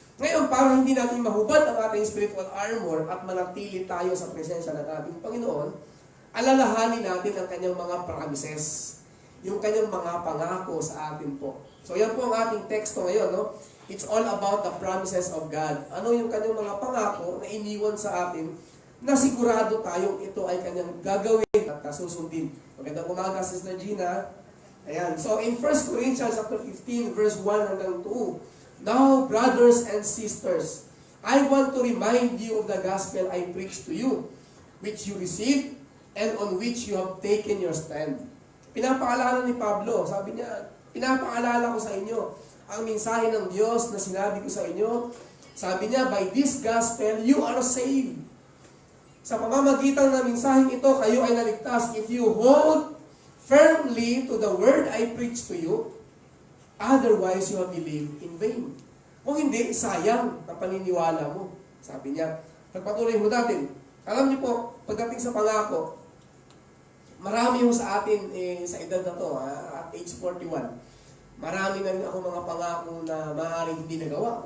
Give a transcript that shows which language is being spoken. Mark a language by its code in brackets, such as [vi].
[tl] Ngayon, para hindi natin mahubad ang ating spiritual armor at manatili tayo sa presensya ng ating Panginoon, alalahanin natin ang kanyang mga promises, yung kanyang mga pangako sa atin po. So yan po ang ating teksto ngayon, no? [en] It's all about the promises of God. [tl] Ano yung kanyang mga pangako na iniwan sa atin na sigurado tayong ito ay kanyang gagawin at susundin. Magandang umaga, Sister Gina. Ayan. [en] So in 1 Corinthians chapter 15, verse 1 hanggang 2, now, brothers and sisters, I want to remind you of the gospel I preached to you, which you received and on which you have taken your stand. [tl] Pinapaalala ni Pablo, sabi niya, pinapaalala ko sa inyo ang mensahe ng Diyos na sinabi ko sa inyo. Sabi niya, [en] by this gospel, you are saved. [tl] Sa pamamagitan ng mensaheng ito, kayo ay naligtas [en] if you hold firmly to the word I preached to you. Otherwise, you have believed in vain. [tl] Kung hindi, sayang ang paniniwala mo. Sabi niya, pagpatuloy mo natin. Alam niyo po, pagdating sa pangako, marami yung sa atin sa edad na to, at age 41, marami na rin ako mga pangako na maaaring hindi nagawa.